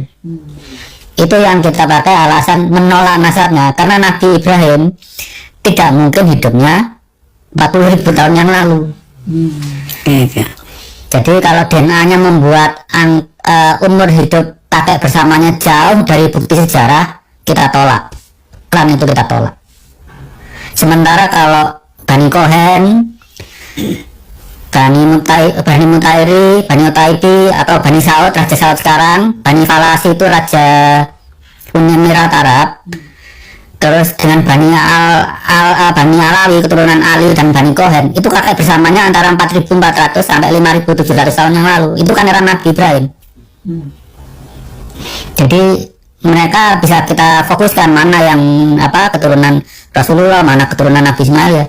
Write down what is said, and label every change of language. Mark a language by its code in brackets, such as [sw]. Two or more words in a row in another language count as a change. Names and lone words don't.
[id] Itu yang kita pakai alasan menolak nasabnya, karena Nabi Ibrahim tidak mungkin hidupnya 40.000 tahun yang lalu. Jadi kalau DNA-nya membuat umur hidup kakek bersamanya jauh dari bukti sejarah, kita tolak. Klan itu kita tolak. Sementara kalau Bani Kohen, Bani Mutairi, Bani Utaibi, atau Bani Saud, Raja Saud sekarang, Bani Falasi itu Raja Uni Emirat Arab, terus dengan Bani Alawi, keturunan Ali dan Bani Kohen, itu kakek bersamanya antara 4.400 sampai 5.700 tahun yang lalu. Itu kan era Nabi Ibrahim. Jadi mereka bisa kita fokuskan mana yang keturunan Rasulullah, mana keturunan Nabi Ismail ya.